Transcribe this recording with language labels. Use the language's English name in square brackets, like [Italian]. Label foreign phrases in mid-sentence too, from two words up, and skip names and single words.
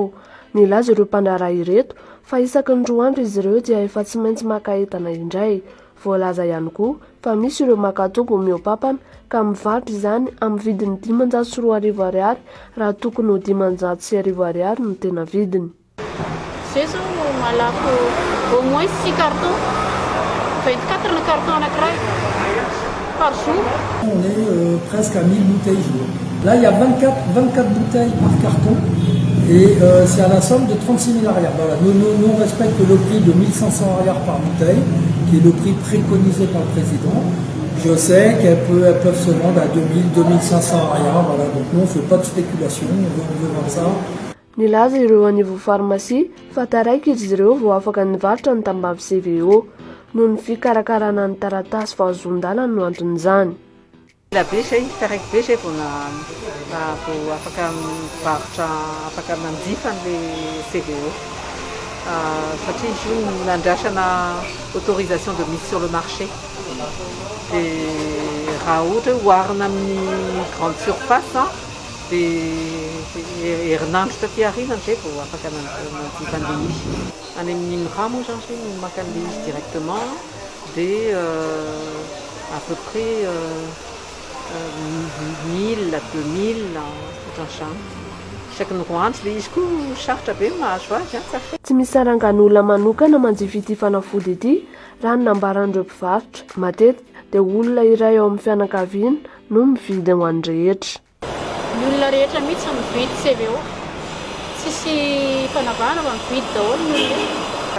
[Malagasy] Nilaza ireo mpandraharaha ireto fa isaky ny 2 andro izy ireo dia efa tsy maintsy maka entana indray. Voalaza ihany koa fa misy ireo makatogo miopampana ka mivarotra izany amin'ny vidiny 510 ariary raha tokony ho 510 ariary no tena vidiny. Zezo malako [French] au moins 6 cartons, 24 le carton anankiray par jour. On est presque à 1000 bouteilles jour. Là, il y a 24 bouteilles par carton et c'est à la somme de 36 000 arrières. Voilà. Nous, on respecte le prix de 1500 arrières par bouteille, qui est le prix préconisé par le président. Je sais qu'elles peuvent se vendre à 2000, 2500 arrières. Voilà. Donc nous, on ne fait pas de spéculation, on veut vendre ça. [Malagasy] Nilaza ireo anivo pharmacie fa taraiky izy ireo vao afaka nivarotra ny tambavy CVO noho ny fikarakarana ny taratasy fahazon-dalana no anton'izany. La be zay taraiky be zay vao afaka mivarotra afaka manjifa le CVO satria izy io nandrasana [French] autorisation de mise sur le marché [Malagasy] dia raha ohatra oharina amin'ny [French] grande surface [Malagasy] dia herinandro taty aoriana zay vao afaka manjifa an'ilay izy. Any amin'ny raha moa zany zay maka an'ilay izy directement dia [French] à peu près [Malagasy] 1000 à 2000 ohatran'izany. Isaky ny 3 andro ilay izy koa sarotra be mahazo azy tsafay. Tsy misy sarangan'olona manokana manjifa ity fanafody ity raha ny nambaran'ireo mpivarotra. Matetika dia olona iray ao amin'ny fianakaviana no mividy ho an'ny rehetra. Ny olona rehetra mihitsy mividy CVO. Tsisy fanavahana fa mividy daholo ny olona.